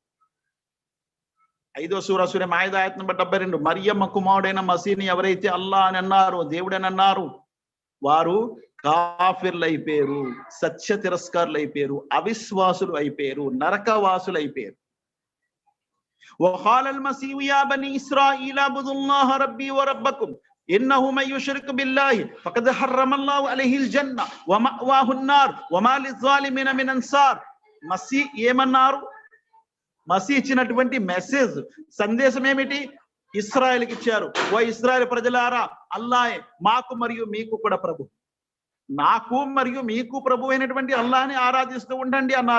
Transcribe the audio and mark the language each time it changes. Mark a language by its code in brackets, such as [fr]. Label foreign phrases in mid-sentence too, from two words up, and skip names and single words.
[te] 5వ సూర మాయిదా ఆయత్ నంబర్ 72. మరియమ్మ కుమారుడైన మసీని ఎవరైతే అల్లాహ్ అని అన్నారో, దేవుడని అన్నారు, వారు కాఫిర్లు అయిపోయారు, సత్య తిరస్కారులు అయిపోయారు, అవిశ్వాసులు అయిపోయారు, నరకవాసులు అయిపోయారు. [ar] وقال المسيح يا بني إسرائيل اعبدوا الله ربي وربكم إنه من يشرك بالله فقد حرم الله عليه الجنة ومأواه النار وما للظالمين من أنصار. [te] మసీహ్ ఏమన్నారు? మసీహ్ ఇచ్చినటువంటి మెసేజ్, సందేశం ఏమిటి? ఇస్రాయేల్కి ఇచ్చారు. ఓ ఇస్రాయేల్ ప్రజలారా, అల్లాహే మాకు మరియు మీకు కూడా ప్రభు, నాకు మరియు మీకు ప్రభు అయినటువంటి అల్లాహ్ని ఆరాధిస్తూ ఉండండి అన్నారు.